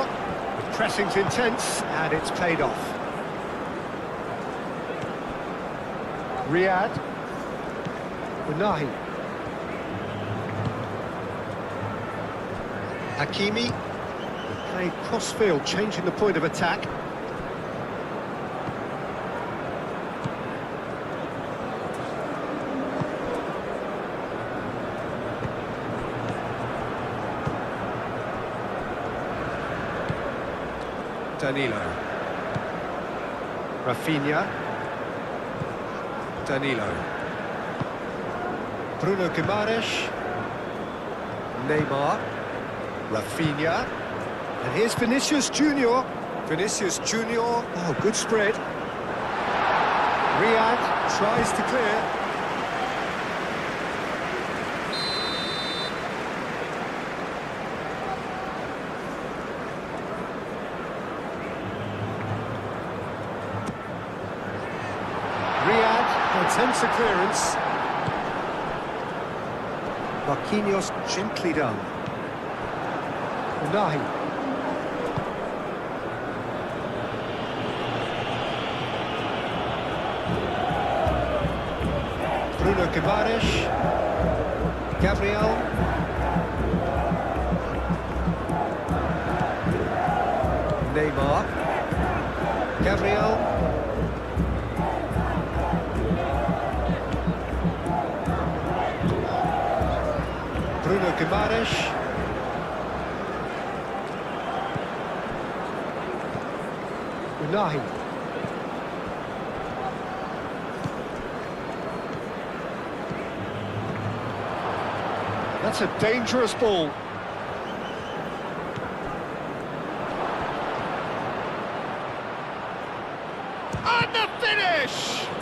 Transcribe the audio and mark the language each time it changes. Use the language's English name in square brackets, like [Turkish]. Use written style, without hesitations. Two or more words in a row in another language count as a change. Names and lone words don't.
[English] The pressing's intense and it's paid off. Riyad. Unahi. Hakimi. Played cross-field, changing the point of attack. Danilo. Rafinha. Danilo. Bruno Guimaraes. Neymar. Rafinha. And here's Vinicius Junior. Vinicius Junior. Oh, good spread. Riyad tries to clear. Riyad attempts a clearance. Marquinhos gently done. Unahi. Bruno Guimaraes. Gabriel. Neymar. Gabriel. Bruno Guimaraes. Unahi. That's a dangerous ball. And the finish!